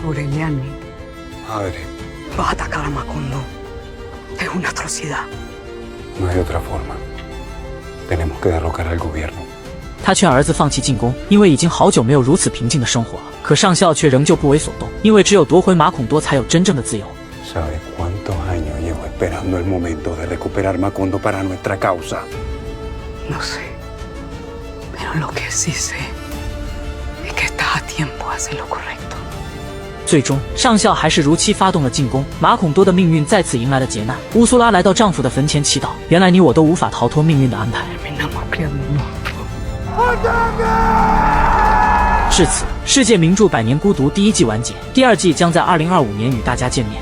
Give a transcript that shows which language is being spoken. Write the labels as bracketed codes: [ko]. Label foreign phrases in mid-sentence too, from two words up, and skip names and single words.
[zh] 他劝儿子放弃进攻，因为已经好久没有如此平静的生活了。可上校却仍旧不为所动，因为只有夺回马孔多，才有真正的自由。 [es] Esperando el momento de recuperar Macondo para nuestra causa. No sé, pero lo que sí sé es que estás a tiempo de hacer lo correcto. [zh] 最终，上校还是如期发动了进攻。马孔多的命运再次迎来了劫难。乌苏拉来到丈夫的坟前祈祷：原来你我都无法逃脱命运的安排。至此，世界名著《百年孤独》第1季完结，第2季将在2025年与大家见面。